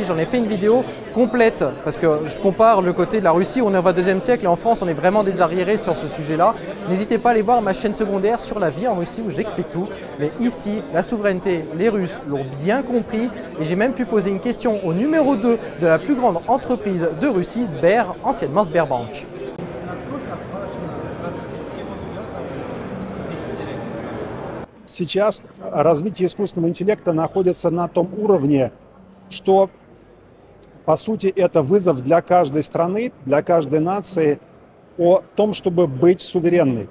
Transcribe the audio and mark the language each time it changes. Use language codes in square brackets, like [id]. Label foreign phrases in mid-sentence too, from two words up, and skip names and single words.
[fr] J'en ai fait une vidéo complète parce que je compare le côté de la Russie où on est au XXIe siècle et en France on est vraiment des arriérés sur ce sujet-là. N'hésitez pas à aller voir ma chaîne secondaire sur la vie en Russie où j'explique tout. Mais ici, la souveraineté, les Russes l'ont bien compris et j'ai même pu poser une question au numéro 2 de la plus grande entreprise de Russie, Sber, anciennement Sberbank. [ru] Сейчас развитие искусственного интеллекта находится на том уровне, что, по сути, это вызов для каждой страны, для каждой нации о том, чтобы быть суверенной.